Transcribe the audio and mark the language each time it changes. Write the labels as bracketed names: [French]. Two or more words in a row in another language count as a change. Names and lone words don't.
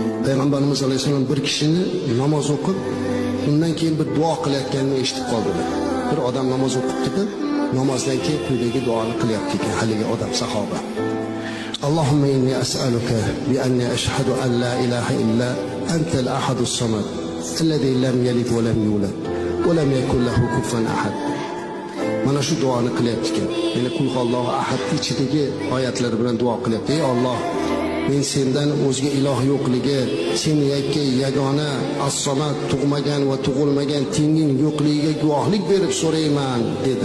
[Uzbek] Payg'ambarimiz alayhissalom bir kishini namoz o'qib, undan keyin bir duo qilayotganini eshitib qoldilar. Bir odam namoz o'qibdi, namozdan keyin quyidagi duoni qilyapti ekan haligi odam sahoba. [Arabic] اللهم إني أسألك بأني أشهد أن لا إله إلا أنت الأحد الصمد الذي لم يلد ولم يولد ولم يكن له كفواً أحد. [Uzbek] Mana shu duoni qilyapti ekan. Ya'ni [Arabic] قل الله أحد [Uzbek] ichidagi oyatlar bilan duo qilyapti. Ey Alloh, men sendan o'zga iloh yo'qligi, sen yakka yagona as-samad, tug'magan va tug'ilmagan tenging yo'qligiga guvohlik berib so'rayman dedi.